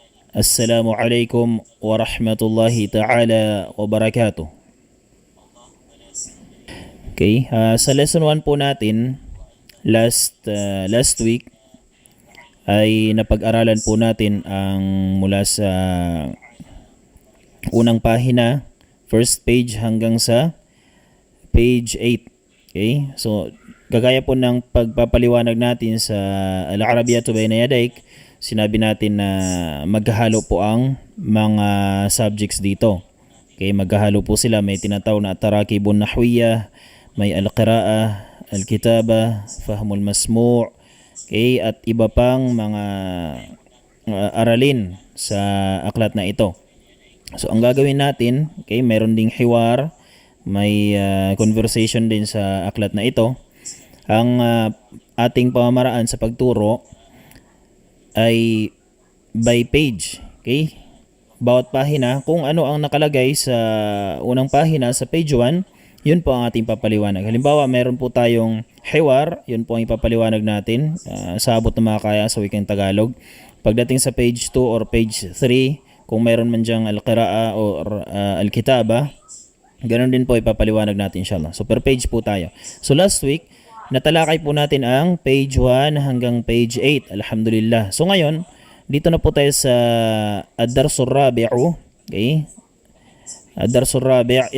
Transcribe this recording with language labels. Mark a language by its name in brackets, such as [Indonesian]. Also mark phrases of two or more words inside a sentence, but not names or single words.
[Arabic] السلام عليكم ورحمة الله تعالى وبركاته. [Filipino] Okay, sa lesson 1 po natin, [English] last week, [Filipino] ay napag-aralan po natin ang mula sa unang pahina, [English] first page [Filipino] hanggang sa page 8. Okay, so gagaya po ng pagpapaliwanag natin sa Al-Arabiyatu Bayna Yadayk, sinabi natin na maghahalo po ang mga subjects dito. Okay, maghahalo po sila. May tinatawag na [Arabic] تراكيب نحوية, [Filipino] may [Arabic] القراءة الكتابة فهم المسموع', [Filipino] okay, at iba pang mga aralin sa aklat na ito. So ang gagawin natin, okay, mayroon ding hiwar, may conversation din sa aklat na ito. Ang ating pamamaraan sa pagturo ay [English] by page. [Filipino] Okay? Bawat pahina, kung ano ang nakalagay sa unang pahina sa page 1, yun po ang ating papaliwanag. Halimbawa, meron po tayong hiwar, yun po ang ipapaliwanag natin sa abot na makakaya sa wikang Tagalog. Pagdating sa [English] page 2 or page 3, [Filipino] kung meron man dyang al-qira'a or al-kitaba, ganun din po ipapaliwanag natin inshallah. So [English] per page [Filipino] po tayo. So [English] last week, [Filipino] natalakay po natin ang page 1 hanggang page 8. Alhamdulillah. So ngayon, dito na po tayo sa [Arabic] الدرس الرابع. Okay? الدرس الرابع'.